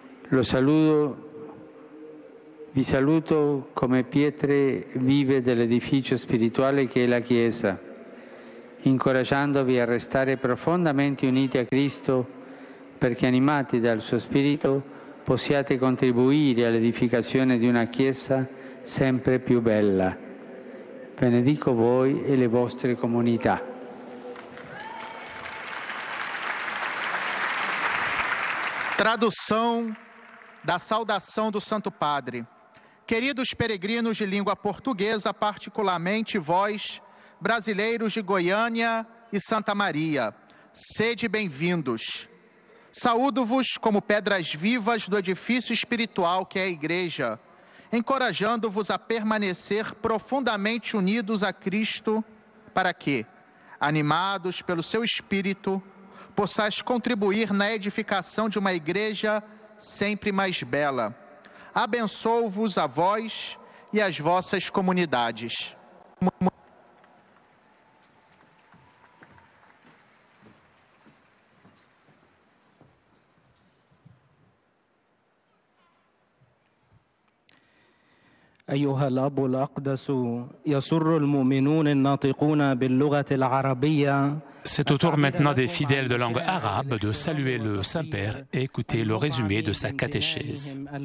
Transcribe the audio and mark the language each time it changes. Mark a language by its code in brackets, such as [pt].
[it] Los saludo, vi saluto come pietre vive dell'edificio spirituale che è la Chiesa, incoraggiandovi a restare profondamente uniti a Cristo, perché animati dal suo Spirito possiate contribuire all'edificazione di una Chiesa sempre più bella. Benedico voi e le vostre comunità. [pt] Tradução da saudação do Santo Padre. Queridos peregrinos de língua portuguesa, particularmente vós, brasileiros de Goiânia e Santa Maria, sede bem-vindos. Saúdo-vos como pedras vivas do edifício espiritual que é a Igreja, encorajando-vos a permanecer profundamente unidos a Cristo, para que, animados pelo seu Espírito, possais contribuir na edificação de uma Igreja sempre mais bela. Abençoo-vos a vós e as vossas comunidades. [ar] أيها الأب الأقدس يسر المؤمنون الناطقون باللغة العربية. [fr] C'est au tour maintenant des fidèles de langue arabe de saluer le Saint-Père et écouter le résumé de sa catéchèse.